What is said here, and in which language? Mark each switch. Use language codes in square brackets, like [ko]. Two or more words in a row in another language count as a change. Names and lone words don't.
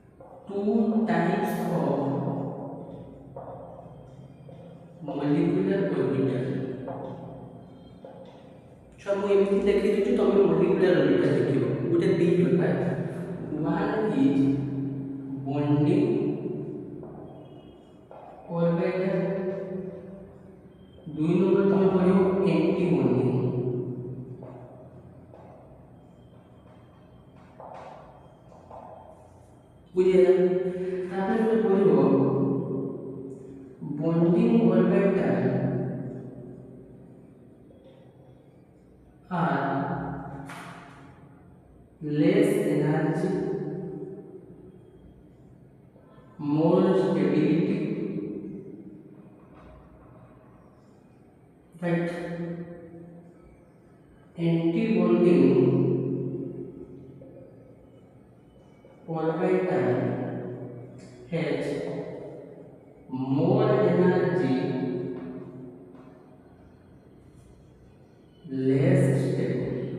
[en] two types of molecular orbital. [or] So ମୁଁ ଏମିତି ଲେଖିଦେଉଛି ତମେ molecular orbital ଲେଖିବ ଗୋଟେ ଦି ପ୍ରକାର [en] one is bonding [or] orbital ଦୁଇ ନମ୍ବର ତମେ ପଢ଼ିବ [en] anti bonding [or] ବୁଝିଲା ତାପରେ ତମେ ପଢ଼ିବ [en] bonding orbital are less energy, more stability, but anti-bonding orbital has more energy, less stable.